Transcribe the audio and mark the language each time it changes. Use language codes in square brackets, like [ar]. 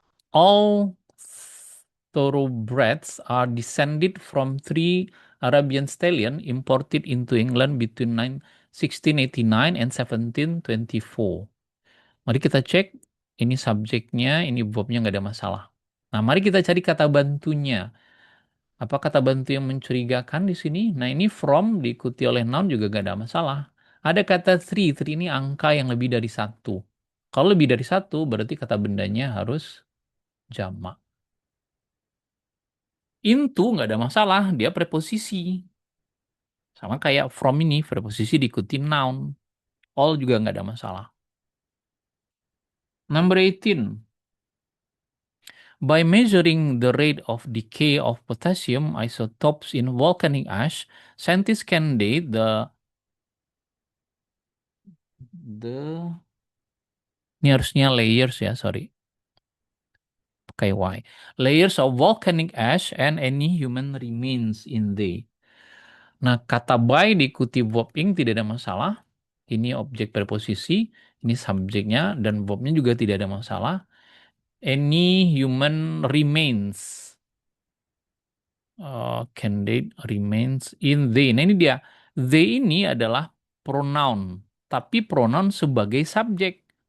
[en] All thoroughbreds are descended from three Arabian stallion imported into England between 1689 and 1724. [id] Mari kita cek. Ini subjeknya, ini verbnya nggak ada masalah. Nah, mari kita cari kata bantunya. Apa kata bantu yang mencurigakan di sini? Nah, ini from diikuti oleh noun juga gak ada masalah. Ada kata three. Three ini angka yang lebih dari satu. Kalau lebih dari satu, berarti kata bendanya harus jamak. Into nggak ada masalah, dia preposisi. Sama kayak from ini, preposisi diikuti noun. All juga nggak ada masalah. [en] Number 18. By measuring the rate of decay of potassium isotopes in volcanic ash, scientists can date the [id] ini harusnya layers ya, [en] sorry. [id] Pakai Y. [en] Layers of volcanic ash and any human remains in they. [id] Nah, kata by diikuti verb ing tidak ada masalah. Ini objek preposisi, ini subjeknya, dan verbnya juga tidak ada masalah. [en] Any human remains. Candidate remains in they. [id] Nah, ini dia. They ini adalah pronoun. Tapi pronoun sebagai subjek.